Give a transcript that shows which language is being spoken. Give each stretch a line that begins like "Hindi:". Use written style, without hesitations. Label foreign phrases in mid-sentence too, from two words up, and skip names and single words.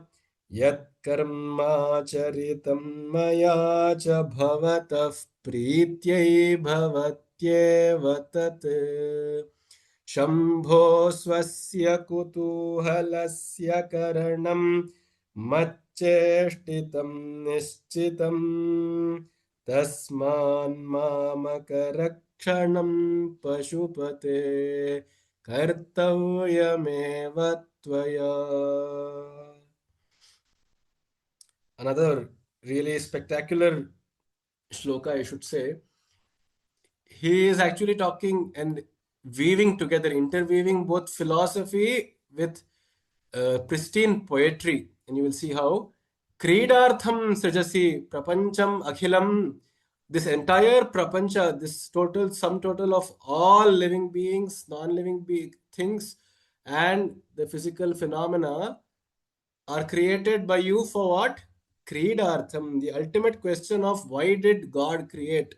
Sanskrit: यत्कर्माचरितं मया च भवतः प्रीत्यै भवत्येव तत् शम्भो स्वस्य कुतूहलस्य करणं मच्चेष्टितं निश्चितं तस्मान्मामकरक्षणं पशुपते कर्तव्यमेव त्वया.
English: Another really spectacular shloka, I should say. He is actually talking and weaving together, interweaving both philosophy with pristine poetry. And you will see how.
Sanskrit: क्रीडार्थं सृजसि प्रपञ्चम् अखिलम्.
English: this entire prapancha, this total sum total of all living beings, non-living things, and the physical phenomena are created by you for what? Kridartham, the ultimate question of why did God create?